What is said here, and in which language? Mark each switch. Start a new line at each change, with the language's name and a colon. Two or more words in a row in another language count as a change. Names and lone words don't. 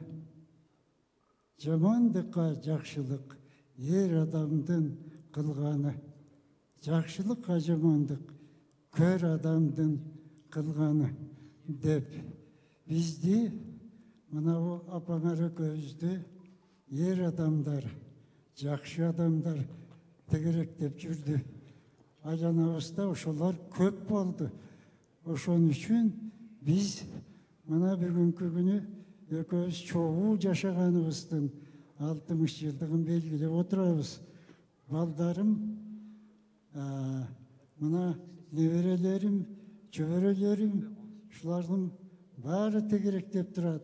Kyrgyz: Жамандыкка жакшылык эр адамдын кылганы. Жакшылыкка жамандык көр адамдын кылганы деп бизди мына апаңар экөөбүздү ер адамдар, жақшы адамдар тегеректеп жүрді. Айланабызда ошолар көп болды. Ошон үчүн биз мына бүгүнкү күнү экөөбүз чогуу жашаганыбыздын 60 жылдыгын белгилеп отурабыз. Балдарым, мына неберелерим, чөбөрөлөрүм, ушулардын баары тегеректеп турат.